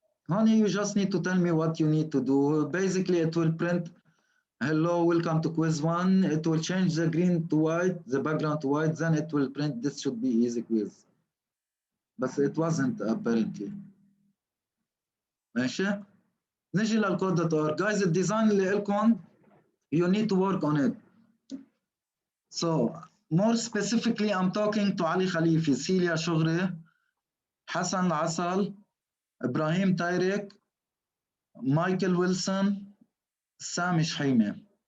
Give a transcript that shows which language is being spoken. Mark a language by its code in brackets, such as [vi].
[en] Honey, you just need to tell me what you need to do. Basically, it will print, hello, welcome to quiz 1. It will change the green to white, the background to white, then it will print, this should be easy quiz. But it wasn't apparently. [ar] ماشي؟ نجي للcode.org. [en] Guys, [ar] الديزاين اللي لكم, [en] you need to work on it. So, more specifically, I'm talking to Ali Khalifi, Celia Shogri, Hassan Asal, Ibrahim Tairik, Michael Wilson, Sami Shhaime.